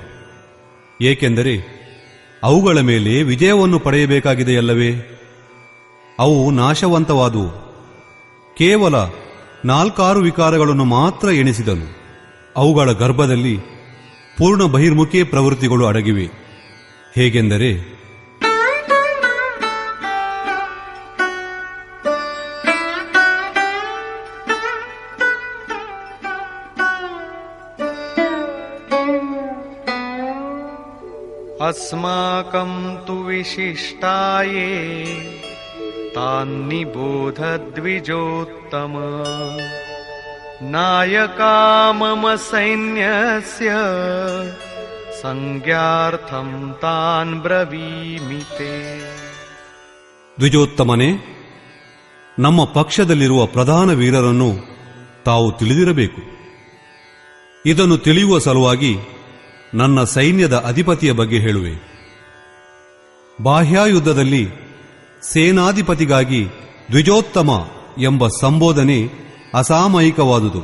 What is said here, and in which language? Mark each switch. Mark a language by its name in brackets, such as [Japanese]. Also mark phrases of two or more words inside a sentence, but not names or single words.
[Kannada] ಏಕೆಂದರೆ ಅವುಗಳ ಮೇಲೆ ವಿಜಯವನ್ನು ಪಡೆಯಬೇಕಾಗಿದೆಯಲ್ಲವೇ? ಅವು ನಾಶವಂತವಾದುವು. ಕೇವಲ 4-6 ವಿಕಾರಗಳನ್ನು ಮಾತ್ರ ಎಣಿಸಿದನು. ಅವುಗಳ ಗರ್ಭದಲ್ಲಿ ಪೂರ್ಣ ಬಹಿರ್ಮುಖಿ ಪ್ರವೃತ್ತಿಗಳು ಅಡಗಿವೆ. ಹೇಗೆಂದರೆ [Sanskrit] अस्माकं तु विशिष्टाये तान्निबोध द्विजोत्तम नायका मम सैन्यस्य संज्ञार्थं तान् ब्रवीमि ते. [Kannada] ದ್ವಿಜೋತ್ತಮನೇ, ನಮ್ಮ ಪಕ್ಷದಲ್ಲಿರುವ ಪ್ರಧಾನ ವೀರರನ್ನು ತಾವು ತಿಳಿದಿರಬೇಕು. ಇದನ್ನು ತಿಳಿಯುವ ಸಲುವಾಗಿ ನನ್ನ ಸೈನ್ಯದ ಅಧಿಪತಿಯ ಬಗ್ಗೆ ಹೇಳುವೆ. ಬಾಹ್ಯಾಯುದ್ಧದಲ್ಲಿ ಸೇನಾಧಿಪತಿಗಾಗಿ ದ್ವಿಜೋತ್ತಮ ಎಂಬ ಸಂಬೋಧನೆ ಅಸಾಮಯಿಕವಾದುದು.